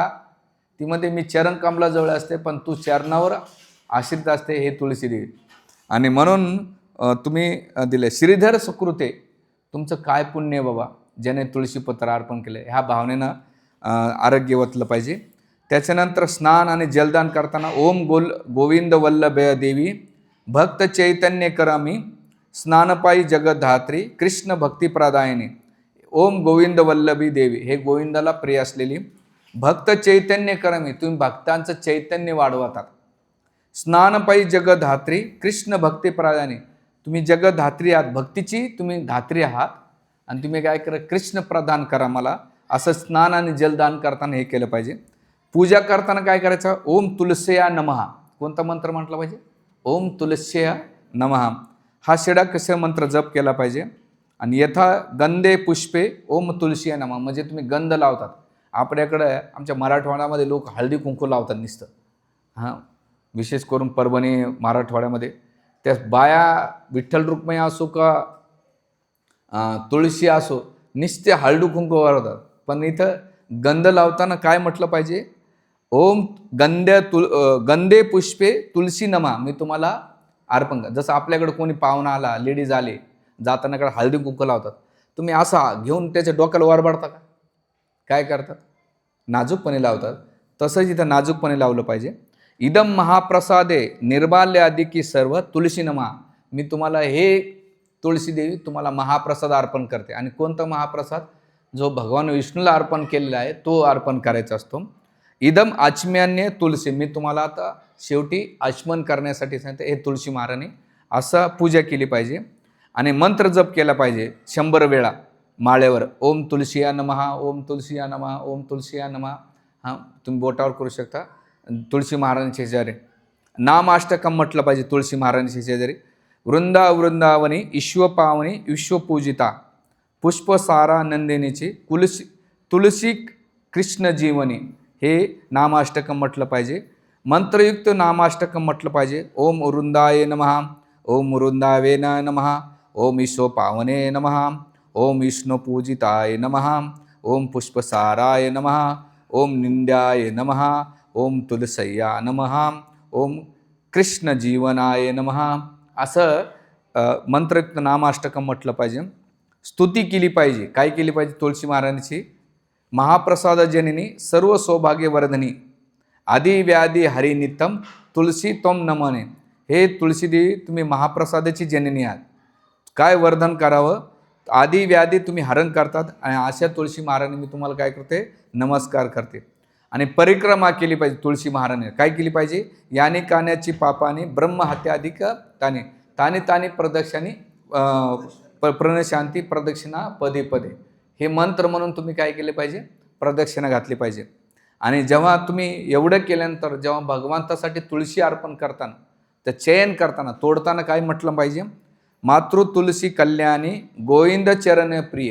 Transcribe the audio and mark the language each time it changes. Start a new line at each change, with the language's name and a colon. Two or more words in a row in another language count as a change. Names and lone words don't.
Marathi: ती म्हणते मी चरण कमलाजवळ असते पण तू चरणावर आश्रित असते, हे तुळशी देवी. आणि म्हणून तुम्ही दिले श्रीधर सकृते. तुमचं काय पुण्य बाबा, ज्याने तुळशीपत्र अर्पण केले, ह्या भावनेनं आरोग्य वतलं पाहिजे. त्याच्यानंतर स्नान आणि जलदान करताना
Sanskrit: ओम गोविंद वल्लभ देवी भक्त चैतन्य करामी स्नानपायी जगद्धात्री कृष्ण भक्तिप्रदायिनी. ओम गोविंद वल्लभी देवी,
Marathi: हे गोविंदाला प्रिय असलेली भक्त चैतन्य करामी, तुम्ही भक्तांचं चैतन्य वाढवतात.
Sanskrit: स्नानपायी जगद्धात्री कृष्ण भक्तिप्रदायिनी,
Marathi: तुम्ही जगद्धात्री आहात, भक्तीची तुम्ही धात्री आहात आणि तुम्ही काय करा? कृष्ण प्रदान करा मला. असं स्नान आणि जलदान करताना हे केलं पाहिजे. पूजा करताना काय करायचं?
Sanskrit: ओम तुलस्या नमः.
Marathi: कोणता मंत्र म्हटला पाहिजे?
Sanskrit: ओम तुलस्या नमः.
Marathi: हा षडाक्षर मंत्र जप केला पाहिजे.
Sanskrit: आणि यथा गंधे पुष्पे ओम तुलसी नमः,
Marathi: म्हणजे तुम्ही गंध लावतात. आपल्याकडं आमच्या मराठवाड्यामध्ये लोक हळदी कुंकू लावतात नुसतं. हां, विशेष करून परभणी मराठवाड्यामध्ये त्या बाया विठ्ठल रुक्मिणी असो का तुळशी असो, नुसते हळदी कुंकू वाढवतात. पण इथं गंध लावताना काय म्हटलं पाहिजे?
Sanskrit: ओम गंधे पुष्पे तुलसी नमा,
Marathi: मी तुम्हाला अर्पण कर. जसं आपल्याकडे कोणी पाहुणा आला, लेडीज आले, जाताना कडे हळदी कुंकू लावतात. तुम्ही असा घेऊन त्याच्या डोक्याला वरबाडता का? काय करतात? नाजूकपणे लावतात. तसंच इथं नाजूकपणे लावलं पाहिजे.
Sanskrit: इदम महाप्रसादे निर्बाल्य अधिकी सर्व तुलसी नमा,
Marathi: मी तुम्हाला हे तुळशी देवी तुम्हाला महाप्रसाद अर्पण करते. आणि कोणता महाप्रसाद? जो भगवान विष्णूला अर्पण केलेला आहे तो अर्पण करायचा असतो.
Sanskrit: इदम आचम्यान्य तुलसी,
Marathi: मी तुम्हाला आता शेवटी आचमन करण्यासाठी सांगते, हे तुळशी महाराणी. असं पूजा केली पाहिजे. आणि मंत्र जप केला पाहिजे 100 वेळा माळेवर.
Sanskrit: ओम तुलसिया नमः, ओम तुलसिया नमः, ओम तुलसिया नमः.
Marathi: हां, तुम्ही बोटावर करू शकता. तुळशी महाराजांच्या शेजारी नामाष्टकम म्हटलं पाहिजे. तुळशी महाराजांच्या शेजारी
Sanskrit: वृंदावनी ईश्वपावनी विश्वपूजिता पुष्पसारा नंदिनीची तुलसी कृष्ण जीवनी,
Marathi: हे नामाष्टकम म्हटलं पाहिजे. मंत्रयुक्त नामाष्टकम म्हटलं पाहिजे.
Sanskrit: ओम वृंदाय नमः, ओम वृंदावे नमः, ओम ईश्वपावने नमः, ओम विष्णुपूजिताय नमः, ओम पुष्पसाराय नमः, ओम निंद्याय नमः, ओम तुलसय्या नमः, ओम कृष्ण जीवनाय नमः.
Marathi: असं मंत्रयुक्त नामाष्टकम म्हटलं पाहिजे. स्तुती केली पाहिजे. काय केली पाहिजे? तुळशी महाराजांची
Sanskrit: महाप्रसाद जननी सर्व सौभाग्यवर्धनी आदि व्याधी हरिनित्यम तुलसी तोम नमने.
Marathi: हे तुळशी देवी, तुम्ही महाप्रसादाची जननी आहात. काय वर्धन करावं? आधी व्याधी तुम्ही हरण करतात आणि अशा तुळशी महाराणी मी तुम्हाला काय करते, नमस्कार करते. आणि परिक्रमा केली पाहिजे तुळशी महाराणी. काय केली पाहिजे,
Sanskrit: याने काण्याची पापाने ब्रह्महत्याधिक ताने ताने ताने प्रदक्षिणी प्रणशांती प्रदक्षिणा पदे पदे,
Marathi: हे मंत्र म्हणून तुम्ही काय केले पाहिजे, प्रदक्षिणा घातली पाहिजे. आणि जेव्हा तुम्ही एवढं केल्यानंतर जेव्हा भगवंतासाठी तुळशी अर्पण करताना, तर चयन करताना तोडताना काय म्हटलं पाहिजे,
Sanskrit: मातृ तुलसी कल्याणी गोविंद चरण प्रिय.